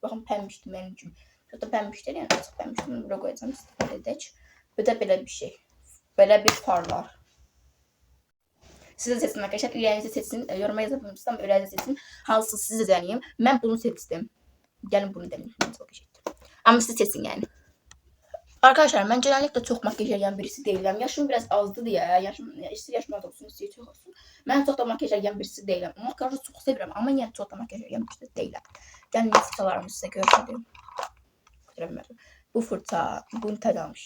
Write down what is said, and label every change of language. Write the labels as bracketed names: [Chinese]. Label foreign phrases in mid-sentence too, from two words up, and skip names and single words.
[Azerbaijani] Baxın, pəmbişdir mənim üçün. Çox da pəmbişdir, yəni açıq pəmbişdir. Bunu bura qoyacağam, istifadə edək. Bu da belə bir şey. Belə bir farlar. Siz də seçin arkadaşlar. Ürəyinizi seçin. [Turkish] Yoruma yazabilirsiniz [Azerbaijani] ama ürəyinizi seçin. Hansını siz də denəyim. Mən bunu seçdim. Gəlin bunu denəyim. Çok qəşəngdir. Amma siz seçin yəni. [Turkish] Arkadaşlar mən genellikle çok makyaj yayan birisi değilim. Yaşım biraz azdı diye. İster yaşım az olsun, ister çok olsun. Ben çok da makyaj yayan birisi değilim. Makyajı çok seviyorum ama yine çok da makyaj yayan birisi değilim. Gelin fırçalarımı size göstereyim. [Azerbaijani] Bu fırça, bunu tad almışıq.